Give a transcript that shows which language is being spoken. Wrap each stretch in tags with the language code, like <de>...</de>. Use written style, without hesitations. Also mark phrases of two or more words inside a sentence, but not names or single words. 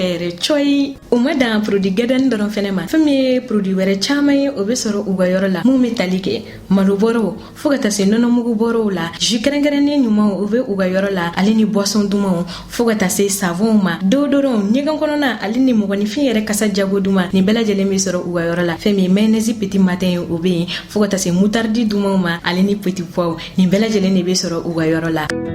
<bm>yɛrɛ coyi o ma dan produit gadan dɔrɔn fɛnɛ ma fɛn min ye produit wɛrɛ caman ye o bɛ sɔrɔ u ka yɔrɔ la mun bɛ tali kɛ malobɔrɔw fo ka taa se nɔnɔmugu bɔrɔw la jus kɛrɛnkɛrɛnnen ɲumanw o bɛ u ka yɔrɔ la ale ni boisson dumanw fo ka taa se savonw ma deodorant ɲɛgɛn kɔnɔna ale ni mɔgɔninfin yɛrɛ kasa jago duman nin bɛɛ lajɛlen bɛ sɔrɔ u ka yɔrɔ la fɛn min ye mayonnaise petit matin ye o bɛ yen fo ka taa se moutarde dumanw ma ale ni</bm> <fr>petit pois</fr> <bm>nin bɛɛ lajɛlen de bɛ sɔrɔ u ka yɔrɔ la.</bm>